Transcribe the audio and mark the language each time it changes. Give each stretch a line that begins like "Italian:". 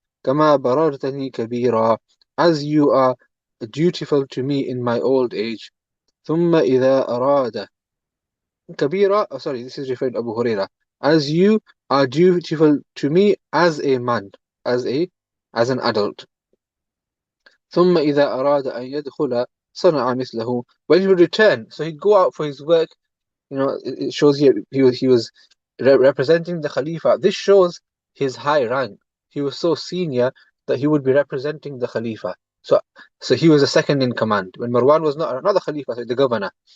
Arabic: كما بررتني كبيرا,
English: as you are dutiful to me in my old age.
Arabic: ثم إذا أراد
English: Kabira, sorry, this is referring to Abu Huraira. As you are dutiful to me as a man, as an adult.
Arabic: ثم إذا أراد أن يدخل صنع مثله.
English: When he would return, so he'd go out for his work. You know, it shows here he was representing the Khalifa. This shows his high rank. He was so senior that he would be representing the Khalifa. So he was a second in command. When Marwan was not the Khalifa, so the governor.